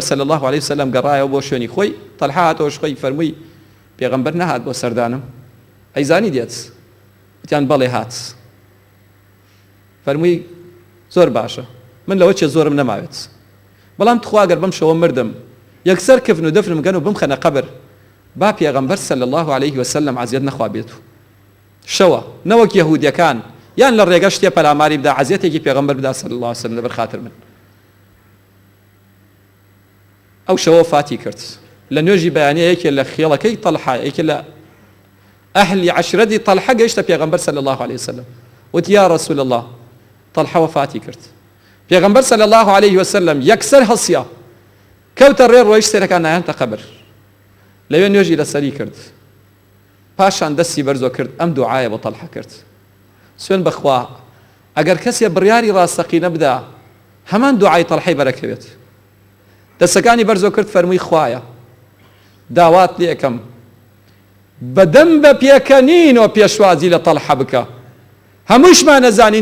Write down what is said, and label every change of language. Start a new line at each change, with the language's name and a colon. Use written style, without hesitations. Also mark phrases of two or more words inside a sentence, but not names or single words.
Arabic: صلی الله عليه وسلم
Central Kurdish: گەڕایەوە بۆ شوێنی خۆی طەلحە هاتەوەش خۆی فەرمووی پێغەمبەر نەهات بۆ سەردانم ئەیزانی دێت وتیان بەڵێ هات فەرمووی زۆر باشە من لەوە چێ زۆرم نەماوێت بەڵام تخواگەر بەم شەوە مردم یەکسەر کفن و دەفنم گەن و بمخەنە قەبر با پێغەمبەر
Arabic: صلی الله عليه وسلم
Central Kurdish: عەزیەت نەخوا بێت شەوە نەوەک یەهودیەکان یان لە ڕێگە شتێ پەلاماری بدا عەزیەتێکی پێغەمبەر بدا
Arabic: صلی الله عليه وسلم
Central Kurdish: لەبەر خاتر من ئەو شەوە فاتی کرد لە نوێژی بەیانەیەکێ لە خێڵەکەی طەلحە یەکێ لە ئەهلی عەشرەتی طەلحە گەیشتە پێغەمبەر
Arabic: صلی الله عليه وسلم
Central Kurdish: وتی
Arabic: یا رسول الله
Central Kurdish: طەلحە وفاتی کرد پێغەمبەر
Arabic: صلی الله عليه وسلم
Central Kurdish: یەکسەر هەڵسیا کەوتە ڕێ ڕۆیش سێرەکان نایەنتە قەبر لەوێ نوێژی لەسەری کرد پاشان دەستی بەرزۆ کرد ئەم دوعایە بۆ طەلحە کرد سوێن بەخوا ئەگەر کەسێ بڕیاری ڕاستەقینە بدا هەمان دوعای طەلحەی بەرەکەوێت دەستەکانی بەرزۆ کرد فەرمووی خوایە داوات لێ ئەەکەم بەدەم بە پێکەنینەوە پێشوازی لە طەلحە بکە هەمووشمان نەزانین